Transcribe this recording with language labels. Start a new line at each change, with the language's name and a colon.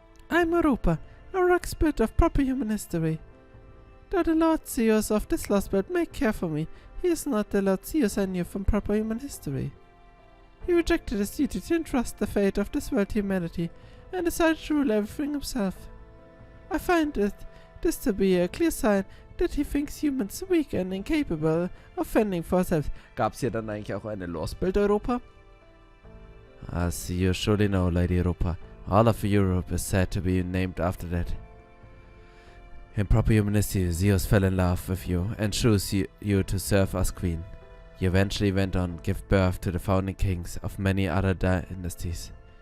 English: I'm Europa, a rock spirit of proper human history. Though the Lord Zeus of this Lostbelt may care for me, he is not the Lord Zeus I knew from proper human history. He rejected his duty to entrust the fate of this world to humanity, and decided to rule everything himself. I find this to be a clear sign that he thinks humans weak and incapable of fending for themselves.
German: Gab's hier dann eigentlich auch eine Lostbelt Europa?
English: As you surely know, Lady Europa, all of Europe is said to be named after that. In proper humanity, Zeus fell in love with you and chose you to serve as queen. You eventually went on to give birth to the founding kings of many other dynasties.